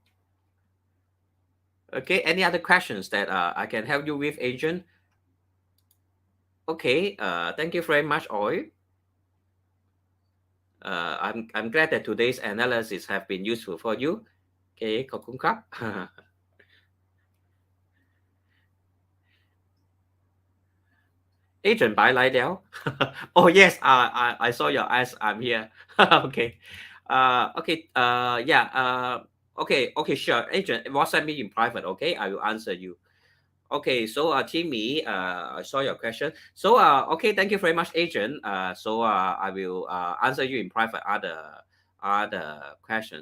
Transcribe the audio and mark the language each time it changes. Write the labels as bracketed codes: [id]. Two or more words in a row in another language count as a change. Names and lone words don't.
[en] Okay, any other questions that I can help you with, Adrian? Okay, thank you very much, Oi. I'm glad that today's analysis have been useful for you. [th] โอเคขอบคุณครับ [en] Agent [yue] 擺嚟了 [en] Oh yes, I saw your eyes. I'm here. Okay. Okay. Yeah. Okay. Sure. Agent, WhatsApp me in private. Okay, I will answer you. Okay. So, Timmy, I saw your question. So, okay. Thank you very much, Agent. So, I will answer you in private other questions.